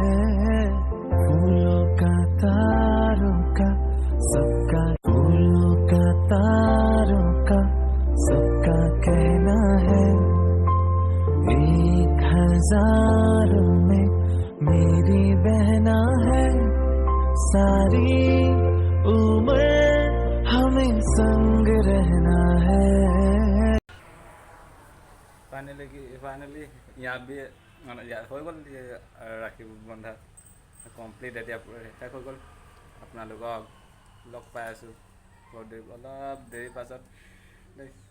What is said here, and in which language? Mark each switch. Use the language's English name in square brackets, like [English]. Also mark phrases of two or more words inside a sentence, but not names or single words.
[Hindi] फूलों का तारों का सबका, फूलों का तारों का सबका कहना है, 1000 में मेरी बहना है, सारी उम्र हमें संग रहना है। [Assamese] ফাইনেলি ইয়াত বি মানে ইয়াত হৈ গ'ল ৰাখি বন্ধা কমপ্লিট। এতিয়া শেষ হৈ গ'ল। আপোনালোকক লগ পাই আছোঁ অলপ দেৰি পাছত দেই।